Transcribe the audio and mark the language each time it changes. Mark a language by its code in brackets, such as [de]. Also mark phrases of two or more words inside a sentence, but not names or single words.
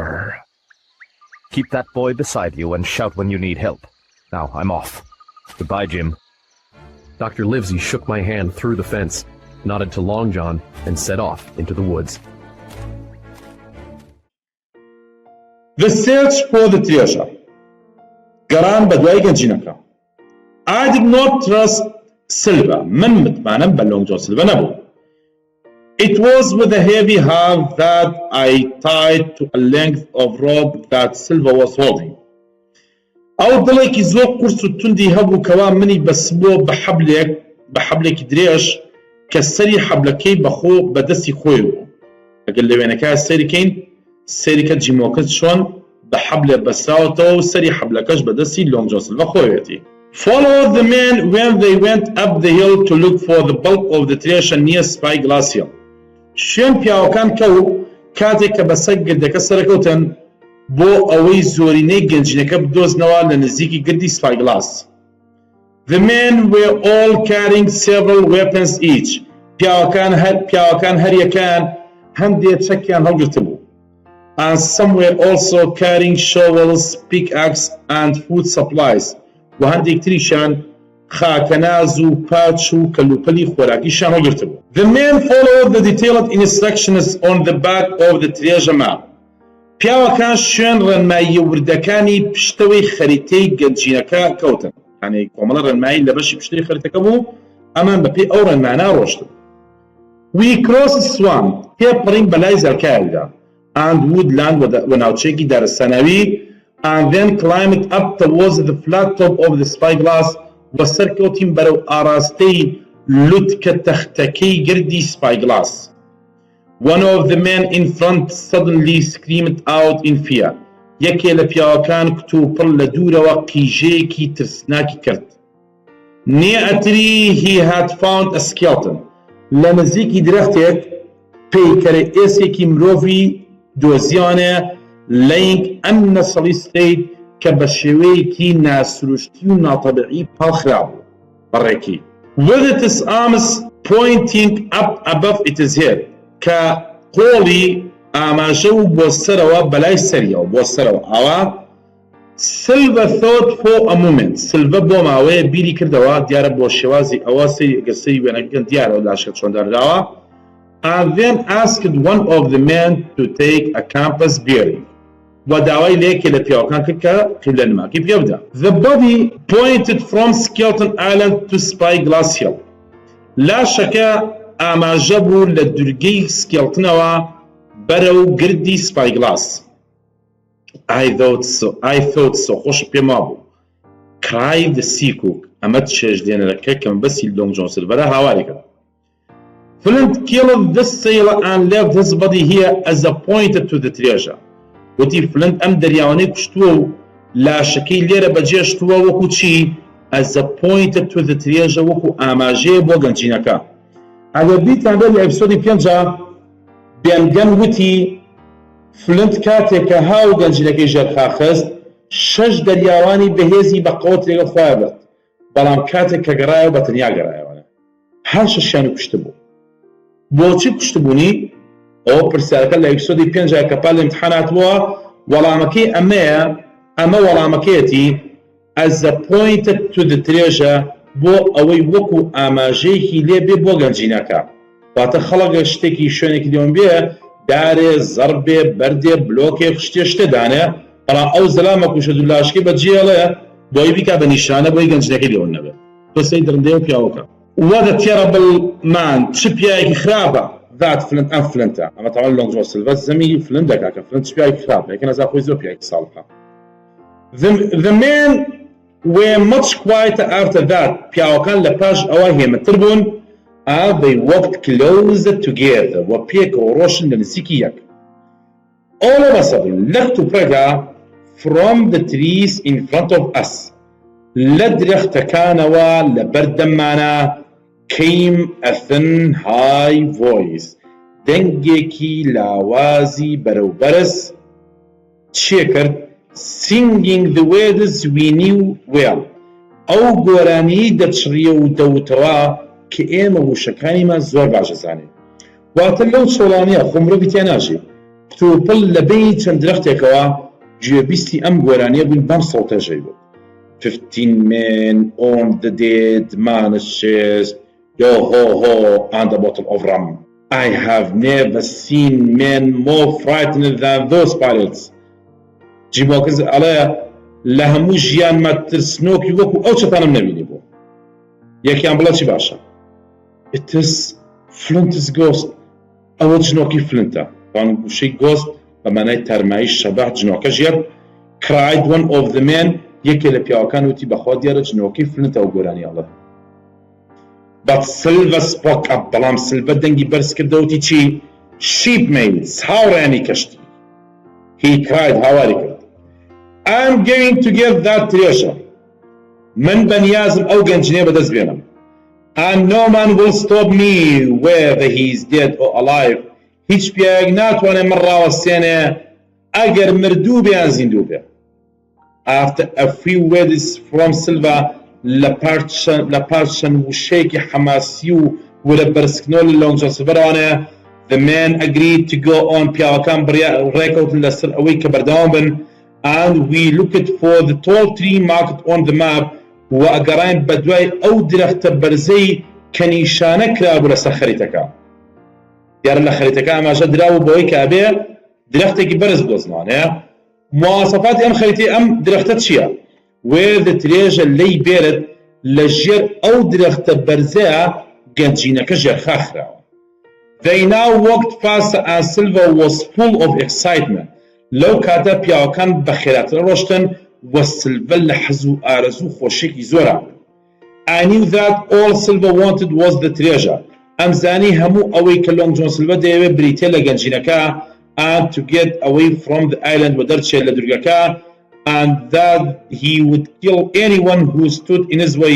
[en] Keep that boy beside you and shout when you need help. Now, I'm off. Goodbye, Jim. Dr. Livesey shook my hand through the fence, nodded to Long John, and set off into the woods. The search for the treasure. [ckb] گەڕان بە دوای گەنجینەکە. [en] I did not trust Silva. [ckb] من مطمئنم بە لۆنگ جۆن سیلڤە نەبوو. [en] It was with a heavy hand that I tied to a length of rope that Silva was holding. [ckb] ئەو دڵێکی زۆر قورس و توندی هەبوو کەوا منی بەسبۆ بە حەبلێکی درێژ کە سەری حەبلەکەی بەخۆ بەدەستی خۆی بوو. ئەگەر لەوێنەکە سەیرکەین سەیرکە جیمۆکە چۆن بە حەبلێ بەسراوەتەوە و سەری حەبلەکەش بەدەستی لۆنگ جۆن سیلڤە خۆیەتی. [en] Follow the men when they went up the hill to look for the bulk of the treasure near Spyglass Hill. [ckb] شوێن پیاوەکان کەوت کاتێک کە بەسەر گردەکە سەرکەوتن بۆ ئەوەی زۆرینەی گەنجینەکە بدۆزنەوە لە نزیکی گردی سپایگلاس. [en] The men were all carrying several weapons each. [ckb] پیاوەکان هەریەکان هەندێک چەکیان هەڵگرتە بوو. [en] And some were also carrying shovels, pickaxe and food supplies. [ckb] و هەندێک تریشان خاکەناز و پاچ و کەلوپەلی خۆراکیشان هەڵگرتە بوو. [en] The men followed the detailed instructions on the back of the treasure map. [ckb] پیاوەکان شوێن ڕێنماییە وردەکانی پشتەوەی خەریتەی گەنجینەکە کەوتن. یعنی کۆمەڵە ڕێنمایی لە بەشی پشتەوەی خەریتەکە بوو ئەمان بەپێی ئەو ڕێنمانە ڕۆشتن. [en] We crossed swamp [ckb] تێپەڕین بەلای زەرکایەکدا [en] and woodland [ckb] و ناوچەیەکی دارستانەوی [en] and then climbed up towards the flat top of the spyglass [ckb] و سەرکەوتین بەرەو ئاراستەی لوتکە تەختەکەی گردی spyglass. [en] One of the men in front suddenly screamed out in fear. [ckb] یەکێ لە پیاوەکان کتوپڕ لە دوورەوە قیژەیەکی ترسناکی کرد. [en] Near a tree he had found a skeleton. [ckb] لە نزیکی درەختێک پەیکەرە ئێسێکی مرۆڤی دۆزیانە [en] laying unnecessarily [ckb] کە بە شێوەیەکی ناسروشتی و ناتەبیعی پاڵخرابوو بەڕێکی. [en] With its arms pointing up above its head. [ckb] کە قۆڵی ئاماژە و بۆ سەرەوە بەلای سەریەوە بۆ سەرەوە ئاوا [en] Silva thought for a moment. [ckb] Silva بۆ ماوەیە بیری کردەوە دیارە بۆ شێوازی ئەوە سەری وێنەکەن دیارەوە لاشە چۆن دەرداوە [en] and then asked one of the men to take a compass bearing. [ckb] و داوای لێکێ لە پیاوەکان کرد کە قیبلە نماکی پێ بدە. [en] The body pointed from Skeleton Island to Spyglass Hill. [ckb] لاشەکە ئاماژە بوو لە دورگەی سکێڵتنەوە بەرەو گردی سپایگلاس. [en] I thought so [ckb] خۆش پێما بوو. [en] cried the seacook. [ckb] ئەمە چێژدێنەرەکە کە بەسی لۆنگ جۆن سیلڤەرە هاواری کرد. [en] Flint killed this sailor and left his body here as a pointer to the treasure. [ckb] وتی فلنت ئەم دەریاوانەی کوشتووە و لاشەکەی لێرە بەجێشتووە وەکو چی [en] as a pointer to the treasure [ckb] وەکو ئاماژەیە بۆ گەنجینەکە. ئەگەر بیتان بێت لە ئەپسۆدی 5 بێنگەن وتی فلنت کاتێک کە هاو گەنجینەکەی ژێرخاخست 6 دەریاوانی بەهێزی بە قەوت لێگە خۆیان برد بەڵام کاتێک کە گەڕایەوە بە تەنیا گەڕایەوە هەر شەشیانی کوشتە بوو. بۆچی کوشتبوونی؟ ئەوە پرسیارەکە لە ئەپسۆدی 5 کە پاڵ ئیمتحاناتبووە وەڵامەکەی ئەمە وەڵامەکەیەتی [en] as a pointer to the treasure [ckb] بۆ ئەوەی وەکو ئاماژەیەکی لێبێ بۆ گەنجینەکە واتە خەڵک شتێکی شوێنێکی لێوم بێ دارێ زەربێ بەردێ بلۆکێ شتێ دانێ بەڵام ئەو زەلامە کوشە دوو لاشکی بەجێڵێ بۆی بیکا بە نیشانە بۆی گەنجەکەی لێوە نەبێت تۆسەی دڕندێ و پیاوەکە [en] what a terrible man [ckb] چ پیاوێکی خراپە [en] that flint [ckb] ئەم فلنتە ئەمە تاوان لۆنگ سیلڤەر زەمی فلنت دەکا کە فلنت چ پیاوێکی خراپە یەکە نەزا خۆی زۆر پیاوێکی ساڵحە [en] the men were much quieter after that [ckb] پیاوەکان لە پاش ئەوە هێمەتر بوون [en] and they walked closer together [ckb] و پێکەوە ڕۆشن لە نزیکی یەک [en] all of a sudden [ckb] لەخت و پرەکە [en] from the trees in front of us لە [ckb] درەختەکانەوە لە بەردەممانە [en] came a thin high voice [ckb] دەنگێکی لاوازی بەرەوبەرز چیە کرد [en] singing the words we knew well [ckb] ئەو گۆرانی دەچڕیە و دەوتەوە کە ئێمە وشەکانیمان زۆر باش دەزانین واتە لەو چۆڵانیە خۆمرۆ بیتیان ناژی پتوپڵ لە بینی چەند درەختێکەوە گوێبیستی ئەم گۆرانیە بووین بەم سەڵتەژەی بوو [en] 15 men on the dead man's chest yo ho ho and a bottle of rum I have never seen men more frightened than those pirates [ckb] جیبۆکەز ئەڵەیە لە هەموو ژیانمە ترسنۆکی وەکو ئەو چەتانم نەبینی بوو یەکیان بڵە چی باشە [en] it is Flint's ghost [ckb] ئەوە جنۆکی فلنتە بان گوشەی گۆست بە مانای تەرمایی شەباح جنۆکە ژێر [en] cried one of the men [ckb] یەکێ لە پیاوەکان وتی بەخوا دیارە جنۆکەی فلنتە و گۆرانی ئەڵە [en] but Silver spoke up [ckb] بەڵام سلڤە دەنگی بەرز کردەوتی چی [en] shipmates [ckb] هاوڕێنی کەشتی [en] he cried [ckb] هاواری کرد [en] I'm going to get that treasure [ckb] من بەنیازم ئەو گەنجینەیە بەدەست بێنم [en] and no man will stop me whether he is dead or alive [ckb] هیچ پیاوێک ناتوانێت من ڕاوەستێنێ ئەگەر مردوو بێ یان زیندوو بێ [en] after a few words from Silva [ckb] لە پارچەند وشەیەکی حەماسی و وەرە بەرزکردنەوە لە لۆنگ سیلڤەرەوانەیە [en] the men agreed to go on [ckb] پیاوەکان ڕێکەوتن لەسەر ئەوەی کە بەردەوام بن [en] and we looked for the tall tree marked on the map [ckb] و ئەگەڕاین بە دوای ئەو درەختە بەرزەی کە نیشانە کرابوو لەسەر خەریتەکە دیارە لە خەریتەکە ئاماژە دراوە بۆەوەی کە ئەبێ درەختێکی بەرز دۆزنوانەیە مواصفاتی ئەم خەریتەی ئەم درەختە چییە [en] where the treasure lay buried [ckb] لە ژێر ئەو درەختە بەرزەیە گەنجینەکە ژێرخاخراوە [en] they now walked faster and Silver was full of excitement [ckb] لەو کاتە پیاوەکان بە خێراتر ڕۆشتن وە سلڤە لە حەز و ئارەزوو و خۆشێکی زۆرە I [en] knew that all Silver wanted was the treasure [ckb] ئەمزانی هەموو ئەوەی کە لۆنگ جۆن سلڤە دەیەوێت بریتێ لە گەنجینەکە [en] and to get away from the island [ckb] و دەرچێت لە دوورگەکە [en] and that he would kill anyone who stood in his way